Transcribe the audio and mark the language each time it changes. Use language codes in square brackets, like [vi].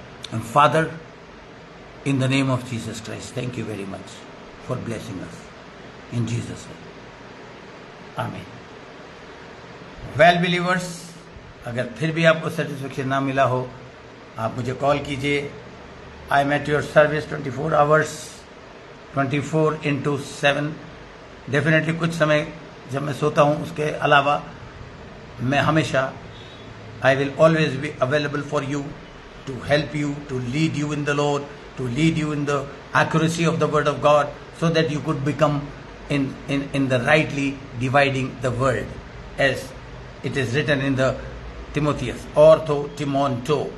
[en] And Father, in the name of Jesus Christ, thank you very much for blessing us. In Jesus' name. Amen. Well believers, [hi] अगर फिर भी आपको satisfaction ना मिला हो, आप मुझे कॉल कीजिए। [en] I am at your service 24 hours, 24/7। Definitely [hi] कुछ समय जब मैं सोता हूँ, उसके अलावा मैं हमेशा, [en] I will always be available for you, to help you, to lead you in the Lord, to lead you in the accuracy of the word of God, so that you could become in the rightly dividing the word, as it is written in the Timotheus, ortho timonto.